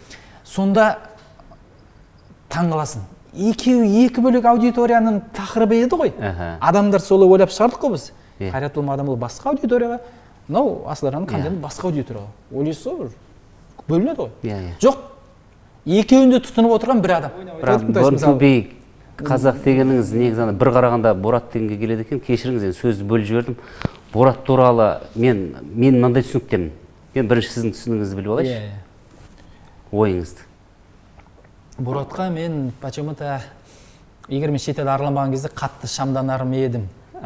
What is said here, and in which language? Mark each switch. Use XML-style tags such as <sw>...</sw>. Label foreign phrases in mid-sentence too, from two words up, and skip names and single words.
<kk>Сонда таңғаласың. Екі бөлек аудиторияның тақырыбы еді ғой. Адамдар солай ойлап шығардық қой біз. Қайрат болма адам ол басқа аудиторияға, мынау Асыл Арнаның контенті басқа аудиторияға. Ойлайсыз ғой, бөлінеді ғой. Жоқ, екеуінде тұтынып отырған бір адам.</kk> <en>Born to be</en> <kk>қазақ дегеніңіз негізі бір қарағанда Борат дегенге келеді екен. Кешіріңіз, сөзді бөліп жібердім. Борат туралы мен мынандай түсініктемін. Мен бірінші сіздің түсінігіңізді біліп алайыншы. Ойыңызды. Боратқа мен почему-то, егер мен шетел араламаған кезде қатты шамданар едім.</kk>